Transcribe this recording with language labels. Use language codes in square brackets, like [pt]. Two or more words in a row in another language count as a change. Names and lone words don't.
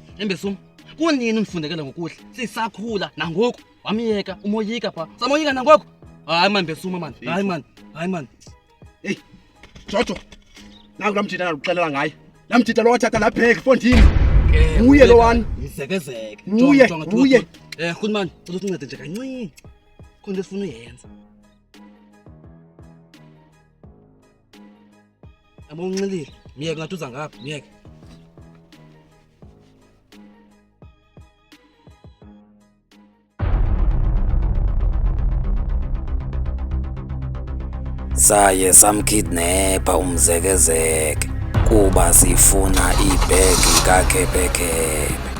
[xh] Embesuma. Kunini unifundekela ngokuhle? Sisakhula nangoku wamiyeka umoyika pha. Samoyika nangoku. Hayi man Mbesuma man. Hayi man. Hey. Jojo. Nangu lamthitha ukuxelela ngaye. Lamthitha lo wathatha lapheke Fondini. Uye lo wani. Izekezeke. Uye. [zu] Khulumani, uzothi uncede nje kancane. [xh] Khona lesifuna uyenza. Aba unxilile. Miyeke ngathi uza ngapha, miyeke. Saye samkidnapha umzekezeke kuba sifuna ibhegi kaKhepekhephe.